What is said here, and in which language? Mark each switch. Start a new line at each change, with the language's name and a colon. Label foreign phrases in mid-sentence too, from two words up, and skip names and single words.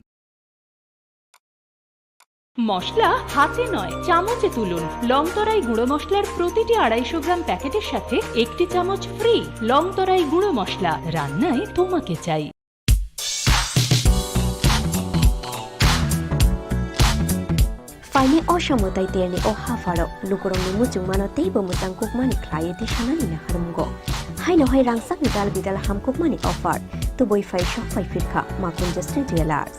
Bangla: মশলা হাতে নয় চামচে তুলুন। লংতরাই গুঁড়ো মশলার প্রতিটি 250 গ্রাম প্যাকেটের সাথে 1 চামচ ফ্রি। লংতরাই গুঁড়ো মশলা, রান্নায় তোমাকে চাই।
Kok Borok: Faini oshamutai terni o hafaro lukurong ni mucung mano teibo mutang kukmani klaya di sanani na harumgo. Hai no hai rangsak ni dal bidal ham kukmani offer tu boy fai shop fai firka makun just jewelers.